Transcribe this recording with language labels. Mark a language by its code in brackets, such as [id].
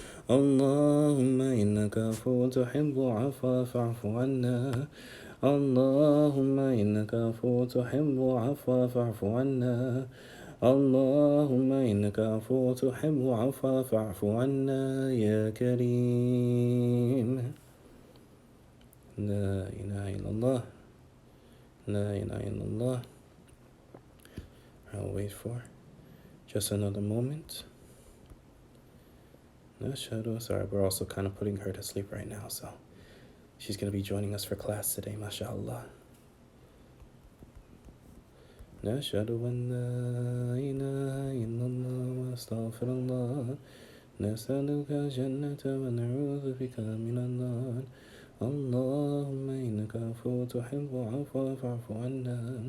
[ar] اللهم إنك عفو تحب العفو فاعف عنا اللهم إنك عفو تحب العفو فاعف عنا اللهم إنك عفو تحب العفو فاعف عنا يا كريم لا إله إلا الله لا إله إلا الله. [en] I'll wait for just another moment. Sorry, we're also kind of putting her to sleep right now, so she's going to be joining us for class today, mashallah. [ar] نشهد أن لا إله إلا الله واستغفر الله نسألك الجنة ونعوذ بك من النار اللهم إنك عفو تحب العفو فاعف عنا